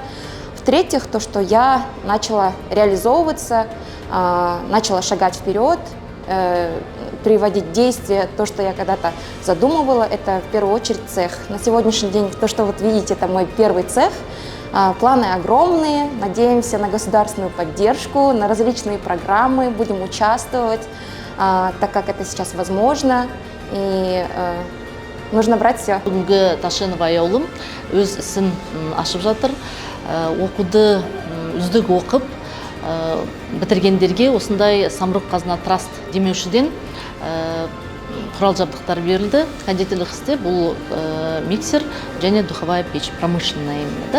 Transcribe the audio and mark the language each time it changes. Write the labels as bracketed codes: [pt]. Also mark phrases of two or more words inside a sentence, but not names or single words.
[ru] В-третьих, то, что я начала реализовываться, начала шагать вперед, приводить в действие то, что я когда-то задумывала, это в первую очередь цех. На сегодняшний день то, что вот видите, это мой первый цех. Планы огромные, надеемся на государственную поддержку, на различные программы, будем участвовать, так как это сейчас возможно. И нужно брать все. [kk] Бүгінгі Ташенова Айолым өз ісін ашып жатыр. Оқуды үздік оқып, бітіргендерге осындай Самұрық Қазына Траст демеушіден құрал жабдықтар берілді. Кондитерлік істе бұл миксер және [ru] духовая печь, промышленная именно.